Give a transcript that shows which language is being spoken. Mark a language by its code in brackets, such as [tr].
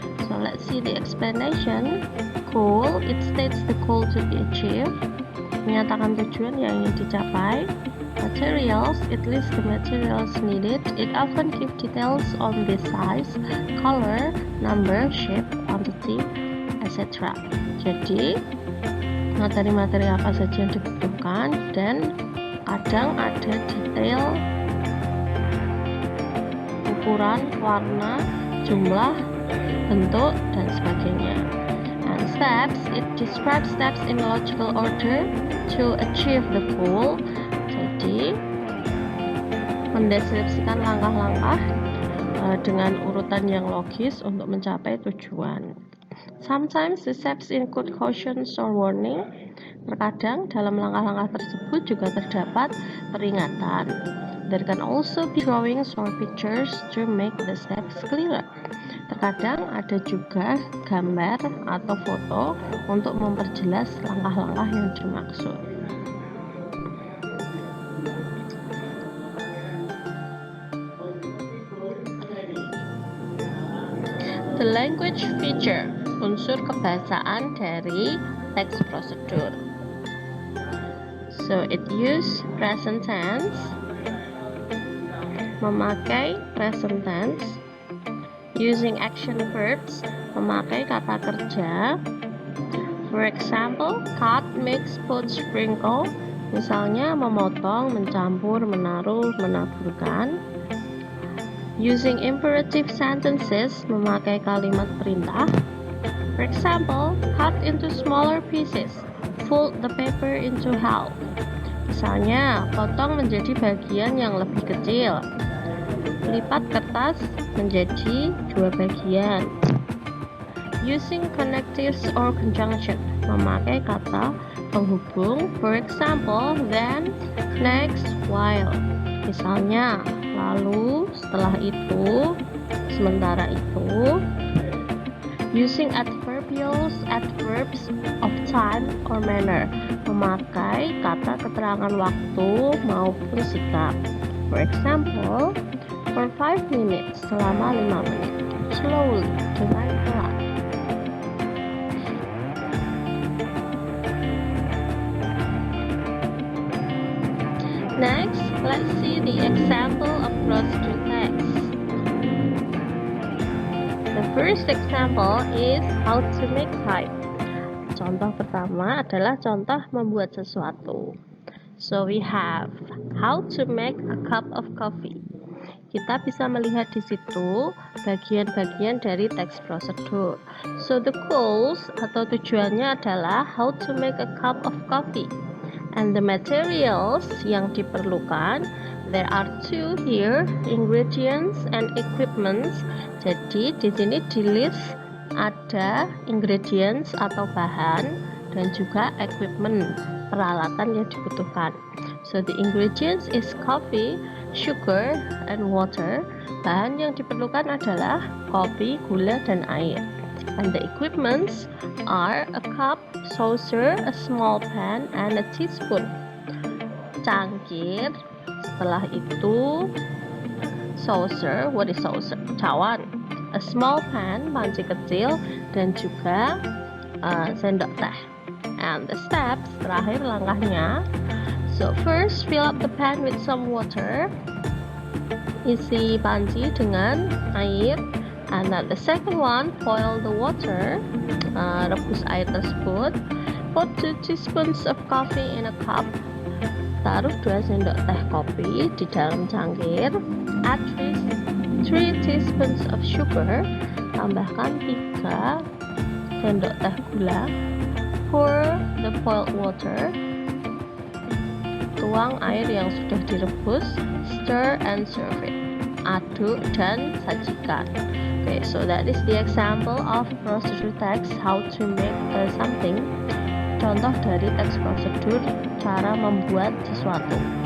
[en] So let's see the explanation. Goal, it states the goal to be achieved, [id] menyatakan tujuan yang ingin dicapai. [en] Materials, it lists the materials needed. It often gives details on the size, color, number, shape, quantity, etc. [id] Jadi materi-materi apa saja yang dibutuhkan, dan kadang ada detail ukuran, warna, jumlah, bentuk, dan sebagainya. [en] And steps, it describes steps in logical order to achieve the goal. [id] Jadi mendeskripsikan langkah-langkah dengan urutan yang logis untuk mencapai tujuan. [en] Sometimes the steps include cautions or warning. [id] Terkadang dalam langkah-langkah tersebut juga terdapat peringatan. [en] There can also be drawings or pictures to make the steps clearer. [id] Terkadang ada juga gambar atau foto untuk memperjelas langkah-langkah yang dimaksud. [en] The language feature, [id] unsur kebahasaan dari text procedure. [en] So it use present tense, memakai present tense, using action verbs, [id] memakai kata kerja. [en] For example, cut, mix, put, sprinkle. [id] Misalnya memotong, mencampur, menaruh, menaburkan. [en] Using imperative sentences, [id] memakai kalimat perintah. [en] For example, cut into smaller pieces. Fold the paper into half. [id] Misalnya, potong menjadi bagian yang lebih kecil. Lipat kertas menjadi 2 bagian. [en] Using connectives or conjunction, [id] memakai kata penghubung. [en] For example, then, next, while. Misalnya, lalu, setelah itu, sementara itu. Using adverbials, adverbs of time or manner, [id] memakai kata keterangan waktu maupun sikap. [en] For example, for 5 minutes, [id] selama 5 menit. [en] Slowly, [id] dengan pelan. [en] Next, let's see the example of procedure text. The first example is how to make type. [id] Contoh pertama adalah contoh membuat sesuatu. [en] So we have how to make a cup of coffee. [id] Kita bisa melihat di situ bagian-bagian dari text procedure. [en] So the goals [id] atau tujuannya adalah [en] how to make a cup of coffee. And the materials [id] yang diperlukan, [en] there are 2 here, ingredients and equipments. [id] Jadi di sini di list ada ingredients atau bahan dan juga equipment, peralatan yang dibutuhkan. [en] So the ingredients is coffee, sugar, and water. [id] Bahan yang diperlukan adalah kopi, gula, dan air. [en] And the equipments are a cup, saucer, a small pan, and a teaspoon. [id] Cangkir, setelah itu saucer, [en] what is saucer? [id] Cawan. [en] A small pan, [id] panci kecil, dan juga sendok teh. [en] And the steps, [id] terakhir langkahnya. [en] So first, fill up the pan with some water. [id] Isi panci dengan air. [en] And then the second one, boil the water. [id] Rebus air tersebut. [en] Put 2 teaspoons of coffee in a cup. [id] Taruh 2 sendok teh kopi di dalam cangkir. [en] Add 3 teaspoons of sugar. [id] Tambahkan 3 sendok teh gula. [en] Pour the boiled water. [id] Tuang air yang sudah direbus. [en] Stir and serve it. [id] Aduk dan sajikan. [en] Okay, so that is the example of procedure text, how to make something. [id] Contoh dari text procedure, cara membuat sesuatu.